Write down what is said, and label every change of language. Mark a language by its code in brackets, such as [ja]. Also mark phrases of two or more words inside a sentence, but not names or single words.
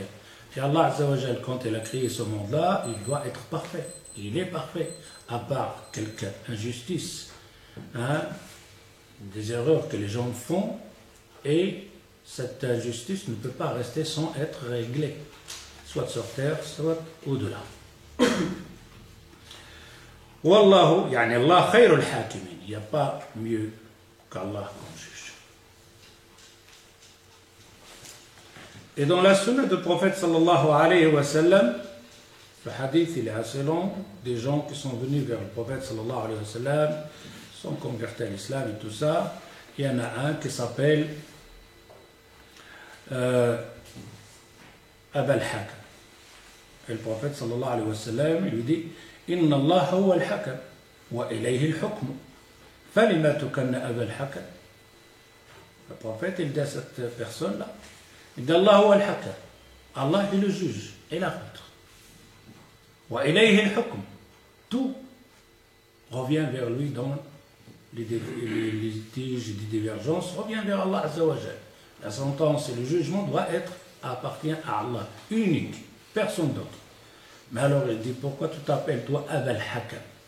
[fr] Et [ar] الله عز وجل, [fr] quand il a créé ce monde-là, il doit être parfait. Il est parfait, à part quelques injustices, hein, des erreurs que les gens font, et cette injustice ne peut pas rester sans être réglée, soit sur terre, soit au-delà. [ar] والله، يعني الله خير الحاكمين. [fr] Il n'y a pas mieux qu'Allah comme juge. Et dans la sunna du prophète [ar] صلى الله عليه وسلم, [fr] le hadith il est assez long, des gens qui sont venus vers le prophète [ar] صلى الله عليه وسلم, [fr] sont convertis à l'islam et tout ça. Il y en a un qui s'appelle Abul Hakam. Et le prophète [ar] صلى الله عليه وسلم, [fr] il lui dit [ar] إن الله هو الحكم وإليه الحكم. فلما تكنى أبو الحكم. [fr] Le prophète, il dit à cette personne-là, il dit [ar] الله هو الحكم. [fr] Allah est le juge et l'arbitre. [ar] وإليه الحكم. [fr] Tout revient vers lui dans les litiges et les divergences, revient vers [ar] الله عز وجل. [fr] La sentence et le jugement doit être appartient à Allah, unique, personne d'autre. Mais alors il dit, pourquoi tu t'appelles toi Abul Hakam?